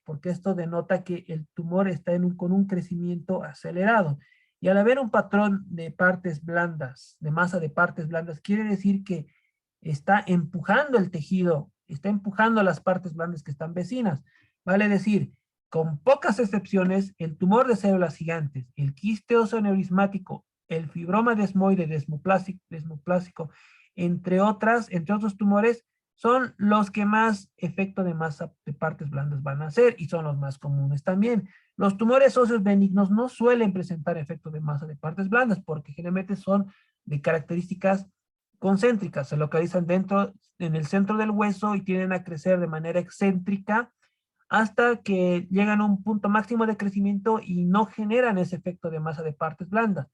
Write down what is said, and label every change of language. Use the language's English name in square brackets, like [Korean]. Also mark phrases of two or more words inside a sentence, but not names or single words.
[Spanish] Porque esto denota que el tumor está con un crecimiento acelerado. Y al haber un patrón de partes blandas, de masa de partes blandas, quiere decir que está empujando el tejido, está empujando las partes blandas que están vecinas. Vale decir, con pocas excepciones, el tumor de células gigantes, el quiste oseoneurismático, el fibroma desmoide desmoplásico, entre otros tumores, son los que más efecto de masa de partes blandas van a hacer y son los más comunes también. Los tumores óseos benignos no suelen presentar efecto de masa de partes blandas porque generalmente son de características concéntricas, se localizan en el centro del hueso y tienden a crecer de manera excéntrica hasta que llegan a un punto máximo de crecimiento y no generan ese efecto de masa de partes blandas.